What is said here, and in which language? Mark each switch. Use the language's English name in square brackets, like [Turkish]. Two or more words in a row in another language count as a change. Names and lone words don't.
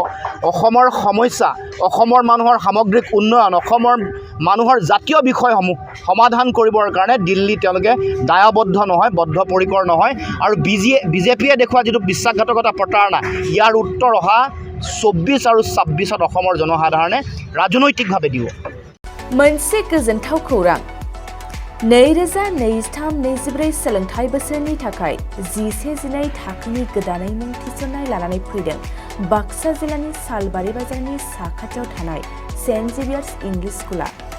[Assamese] অসমৰ সমস্যা, অসমৰ মানুহৰ সামগ্ৰিক উন্নয়ন, অসমৰ মানুহৰ জাতীয় বিষয়সমূহ সমাধান কৰিবৰ কাৰণে দিল্লী তেওঁলোকে দায়বদ্ধ নহয়, বদ্ধপৰিকৰ নহয়। আৰু বিজেপিয়ে দেখুওৱা যিটো বিশ্বাসঘাতকতা প্ৰতাৰণা, ইয়াৰ উত্তৰ অহা 24 আৰু 26ত অসমৰ জনসাধাৰণে ৰাজনৈতিকভাৱে দিব। [Bodo] मोनसे गोजोनथाव खौरां। 2023-24 सोलोंथाइ बोसोरनि थाखाय 11-12 थाखोनि गोदानै मुं थिसननाय लानानै फैदों बाक्सा जिल्लानि सालबारि बाजारनि साखाथियाव थानाय सेन्ट जेभियार्स इंलिश स्कुला।